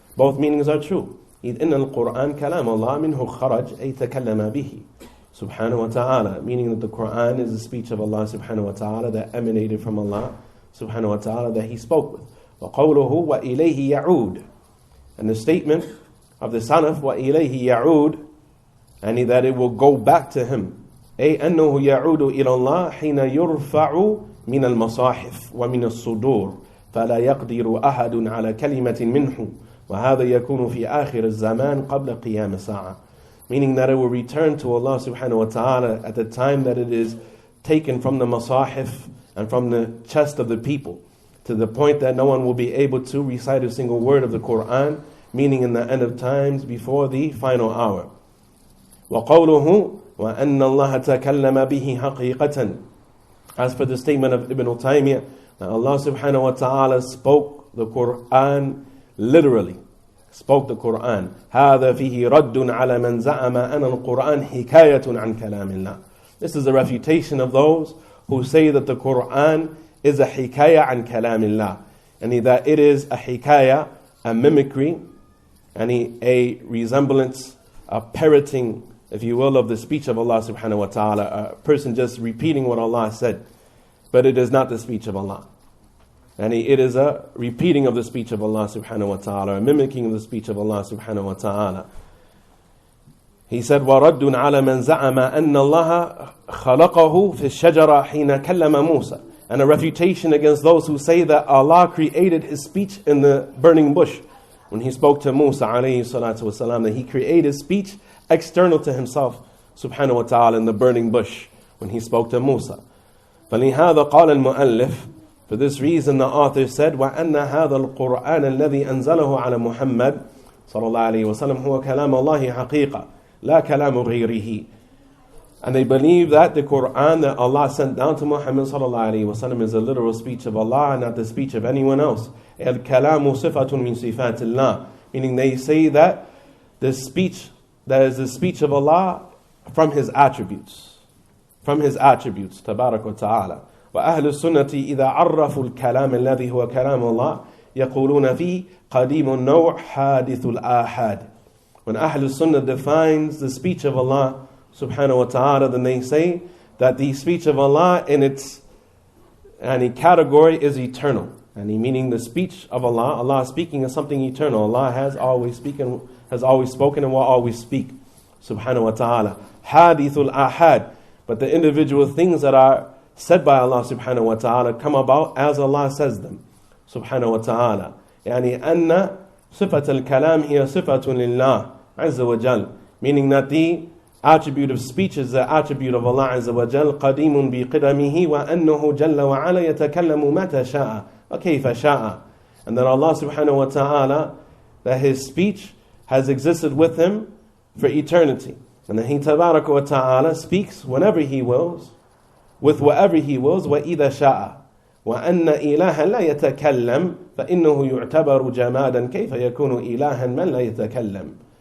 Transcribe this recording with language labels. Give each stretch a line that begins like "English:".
English: Both meanings are true.
Arabic: إِذْ إِنَّ الْقُرْآنَ كَلَامَ اللَّهِ مِنْهُ خَرَجْ أَيْ تَكَلَّمَ بِهِ
English: subhanahu wa ta'ala, meaning that the Qur'an is the speech of Allah subhanahu wa ta'ala that emanated from Allah subhanahu wa ta'ala that He spoke with.
Arabic: وَقَوْلُهُ وَإِلَيْهِ يَعُودُ,
English: and the statement of the Salaf,
Arabic: وَإِلَيْهِ يَعُودُ,
English: and that it will go back to Him.
Arabic: أي أنه يعود إلى الله حين يرفع من المصاحف ومن الصدور فلا يقدر أحد على كلمة منه وهذا يكون في آخر الزمان قبل قيام الساعة.
English: Meaning that it will return to Allah subhanahu wa ta'ala at the time that it is taken from the masahif and from the chest of the people, to the point that no one will be able to recite a single word of the Qur'an, meaning in the end of times before the final hour.
Arabic: وَقَوْلُهُ وَأَنَّ اللَّهَ تَكَلَّمَ بِهِ حَقِيقَةً.
English: As for the statement of Ibn Taymiyyah, that Allah subhanahu wa ta'ala spoke the Qur'an literally, spoke the Qur'an.
Arabic: هَذَا فِيهِ رَدٌّ عَلَى مَنْ زَعَمَ أَنَ الْقُرْآنِ حِكَايَةٌ عَنْ كَلَامِ اللَّهِ.
English: This is a refutation of those who say that the Qur'an is a hikayah
Arabic: عن كلام الله,
English: and that it is a hikayah, a mimicry, and a resemblance, a parroting, if you will, of the speech of Allah subhanahu wa ta'ala, a person just repeating what Allah said, but it is not the speech of Allah. And it is a repeating of the speech of Allah subhanahu wa ta'ala, a mimicking of the speech of Allah subhanahu wa ta'ala. He said,
Arabic: وَرَدٌّ عَلَى مَنْ زَعَمَ أَنَّ اللَّهَ خَلَقَهُ فِي الشَّجَرَةِ حِينَ كَلَّمَ مُوسَى.
English: And a refutation against those who say that Allah created His speech in the burning bush. When He spoke to Musa alayhi salatu wasalam, that He created speech external to Himself subhanahu wa ta'ala in the burning bush when He spoke to Musa.
Arabic: فَلِهَذَا قَالَ الْمُؤَلِّفِ.
English: For this reason the author said,
Arabic: وَأَنَّ هَذَا الْقُرْآنَ الَّذِي أَنزَلَهُ عَلَى مُحَمَّدٍ صلى الله عليه وسلم هو كلام الله حقيقة لا كلام غيره.
English: And they believe that the Qur'an that Allah sent down to Muhammad sallallahu alaihi wasallam is a literal speech of Allah and not the speech of anyone else.
Arabic: الْكَلَامُ صِفَةٌ مِنْ صِفَاتِ اللَّهِ.
English: Meaning they say that the speech, that is the speech of Allah from His attributes. From His attributes, tabarak wa ta'ala.
Arabic: وأهل السنة إذا عرفوا الكلام الذي هو كلام الله يقولون فيه قديم النوع حادث الآحاد.
English: When Ahl Sunnah defines the speech of Allah subhanahu wa ta'ala, then they say that the speech of Allah in its category is eternal. And meaning the speech of Allah, Allah speaking is something eternal. Allah has always spoken and will always speak subhanahu wa ta'ala. Hadithul ahad. But the individual things that are said by Allah subhanahu wa ta'ala come about as Allah says them subhanahu wa ta'ala.
Arabic: يعني أن صفة الكلام هي صفة لله عز وجل.
English: Meaning that the attribute of speech is the attribute of Allah
Arabic: عز وجل قديم بقدمه وأنه جل وعلا يتكلم متى شاء وكيف شاء.
English: And that Allah subhanahu wa ta'ala, that His speech has existed with Him for eternity. And that He tabarak wa ta'ala speaks whenever He wills, with whatever He wills,
Arabic: وَإِذَا شَاءَ, وأن إلها لا يتكلم فإنه يعتبر جمادا كيف يكون إلها من لا يتكلم.